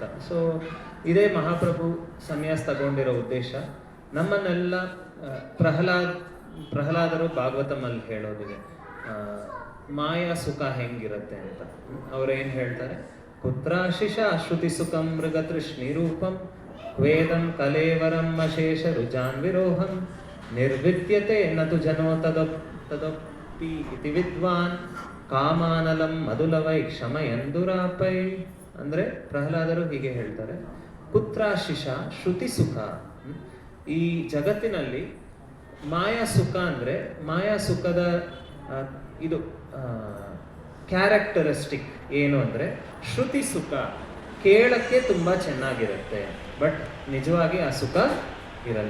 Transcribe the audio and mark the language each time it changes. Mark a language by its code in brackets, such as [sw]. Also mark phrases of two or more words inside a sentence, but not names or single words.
[kn] ಸೊ ಇದೇ ಮಹಾಪ್ರಭು ಸನ್ಯಾಸ ತಗೊಂಡಿರೋ ಉದ್ದೇಶ. ನಮ್ಮನ್ನೆಲ್ಲ ಪ್ರಹ್ಲಾದರು ಭಾಗವತಮಲ್ಲಿ ಹೇಳೋದಿದೆ, ಮಾಯಾ ಸುಖ ಹೆಂಗಿರುತ್ತೆ ಅಂತ. ಅವ್ರೇನು ಹೇಳ್ತಾರೆ? [sa] ಪುತ್ರಾಶಿಷ ಶ್ರುತಿ ಸುಖಂ ಮೃಗತೃಷ್ಣಿ ರೂಪಂ ವೇದಂ ಕಲೇವರಂ ಅಶೇಷ ರುಜಾನ್ ವಿರೋಹಂ ನಿರ್ವಿದ್ಯತೆ ನತು ಜನೋ ತದಪಿ ಇತಿ ವಿದ್ವಾನ್ ಕಾಮಾನಲಂ ಮಧುಲವೈ ಕ್ಷಮಯಂದುರಾಪೈ. [kn] ಅಂದರೆ ಪ್ರಹ್ಲಾದರು ಹೀಗೆ ಹೇಳ್ತಾರೆ, [sa] ಪುತ್ರಾಶಿಷ ಶ್ರುತಿ ಸುಖ. [kn] ಈ ಜಗತ್ತಿನಲ್ಲಿ ಮಾಯಾ ಸುಖ ಅಂದರೆ ಮಾಯಾ ಸುಖದ ಇದು ಕ್ಯಾರೆಕ್ಟರಿಸ್ಟಿಕ್ ಏನು ಅಂದರೆ ಶ್ರುತಿ ಸುಖ ಕೇಳಕ್ಕೆ ತುಂಬ ಚೆನ್ನಾಗಿರುತ್ತೆ, ಬಟ್ ನಿಜವಾಗಿ ಆ ಸುಖ ಇರಲ್ಲ.